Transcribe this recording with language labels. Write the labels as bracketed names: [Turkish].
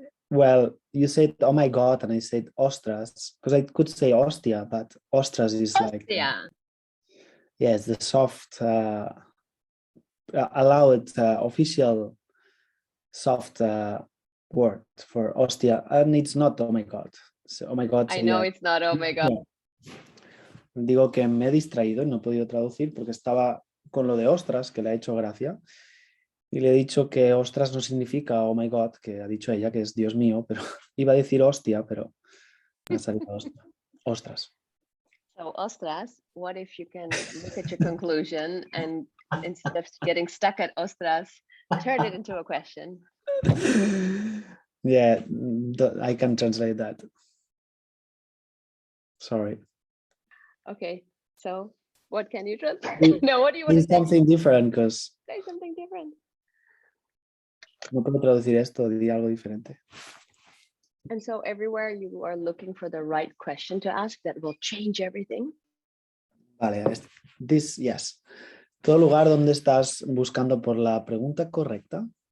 [English] well, you said oh my God and I said ostras because I could say ostia, but ostras is like yes, the soft allowed official soft word for ostia, and it's not oh my God. So, oh my God. I know it's not oh my God. No. [Spanish] Digo que me he distraído y no he podido traducir porque estaba con lo de ostras, que le ha hecho gracia, y le he dicho que ostras no significa [English] oh my God, [Spanish] que ha dicho ella que es Dios mío, pero iba a decir hostia, pero me ha salido ostras. [English] So ostras, what if you can look at your conclusion and instead of getting stuck at ostras, turn it into a question? Yeah, I can translate that. Sorry. Okay, so what can you translate? No, what do you want to say? Something different, because Say something different. [Spanish] No puedo traducir esto, diría algo diferente. [English] And so everywhere you are looking for the right question to ask that will change everything. [Spanish] Vale, yes. Todo lugar donde estás buscando por la pregunta correcta.